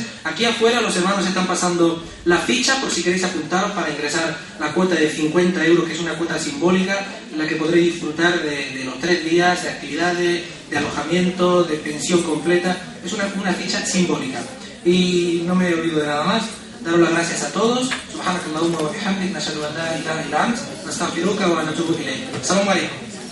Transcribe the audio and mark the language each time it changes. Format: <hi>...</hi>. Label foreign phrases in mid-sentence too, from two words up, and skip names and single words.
<es>Aquí afuera los hermanos están pasando la ficha por si queréis apuntaros para ingresar la cuota de 50 euros, que es una cuota simbólica en la que podréis disfrutar de los 3 días de actividades, de alojamiento, de pensión completa. Es una ficha simbólica. Y no me olvido de nada más. Daros las gracias a todos.</es> <ar>سبحانك اللهم وبحمدك، نشهد أن لا إله إلا أنت، نستغفرك ونتوب إليك. السلام عليكم.</ar>